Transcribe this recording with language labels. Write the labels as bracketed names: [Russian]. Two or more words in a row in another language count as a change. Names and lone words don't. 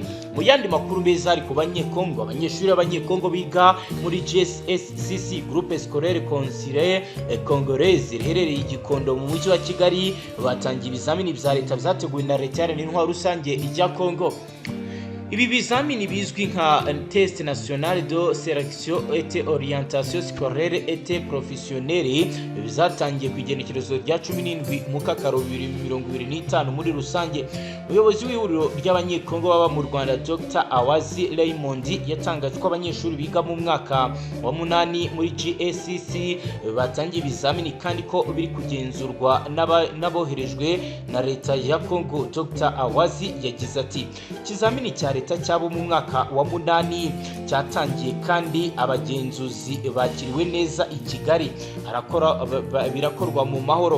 [Kinyarwanda] Mu yandi makuru meza ari ku banyekongo, abanyeshuri b'abanyekongo biga muri GSSCC Groupe Scolaire Consulaire Congolaise riherereye i Gikondo mu mujyi wa Kigali batangiye ibizamini bya leta byateguwe na leta y'intwaro rusange ijya Kongo. Ibi bizamini bizwi nka Test National de Selection et Orientation Scolaire et Professionnelle bizatangiye ku igenekerezo rya 17 mu Kakaro 2025 muri rusange. Umuyobozi w'ihuriro ry'abanyekongo baba mu Rwanda Dr Awazi Raymond yatangaje ko abanyeshuri biga mu mwaka wa 8 muri GSCC batangiye ibizamini kandi ko biri kugenzurwa n'aboherejwe na leta ya Kongo. Dr Awazi yagize ati ikizamini cya leta cyabo mu mwaka wa 8 cyatangiye kandi abagenzuzi bakiriwe neza i Kigali, birakorwa mu mahoro.